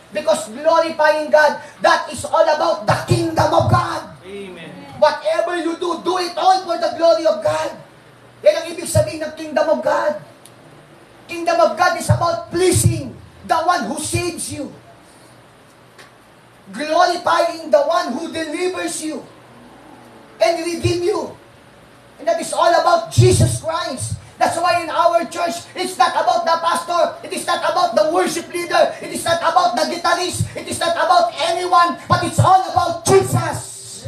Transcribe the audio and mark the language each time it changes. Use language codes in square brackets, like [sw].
[en] Because glorifying God, that is all about the kingdom of God. Amen. Whatever you do, do it all for the glory of God. [tl] Yan ang ibig sabihin ng kingdom of God. [en] Kingdom of God is about pleasing the one who saves you. Glorifying the one who delivers you and redeem you. And that is all about Jesus Christ. That's why in our church, it's not about the pastor, it is not about the worship leader, it is not about the guitarist, it is not about anyone, but it's all about Jesus.